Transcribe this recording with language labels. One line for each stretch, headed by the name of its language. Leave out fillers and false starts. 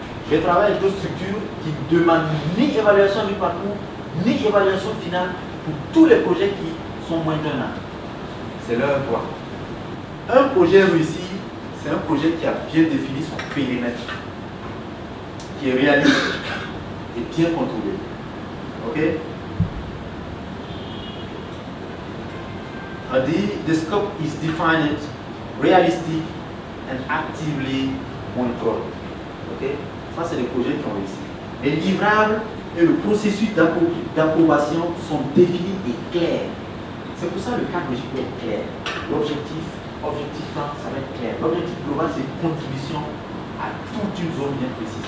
French: Je travaille avec d'autres structures qui ne demandent ni évaluation du parcours, ni évaluation finale pour tous les projets qui sont moins d'1 an. C'est leur droit. Un projet réussi, c'est un projet qui a bien défini son périmètre, qui est réaliste et bien contrôlé. Ok?
English: The scope is defined, realistic and actively controlled.
French: Ok? Ça, c'est les projets qui ont réussi. Les livrables et le processus d'approbation sont définis et clairs. C'est pour ça que le cadre logique doit être clair. L'objectif temps, ça va être clair. L'objectif global, c'est une contribution à toute une zone bien précise.